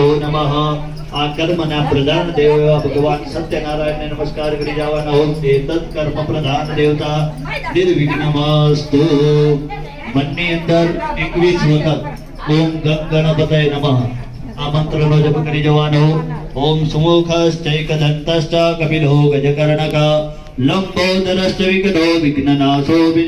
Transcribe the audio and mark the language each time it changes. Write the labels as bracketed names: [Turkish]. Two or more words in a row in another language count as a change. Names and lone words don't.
[Gujarati] નમઃ આ કર્મના પ્રધાન દેવ એવા ભગવાન સત્યનારાયણને નમસ્કાર કરી જવાના [Sanskrit] ओम एतत कर्म प्रधान देवता निर्विघ्नमस्तु [Gujarati] મનની અંદર 21 વખત [Sanskrit] ओम गणपतय नमः [Gujarati] આ મંત્રનો જપ કરી જવાનો [Sanskrit] ओम सुमुखश्चैकदन्तश्च कपिलो गजकर्णक लंबोदरश्च विघ्नो विघ्ननाशो विना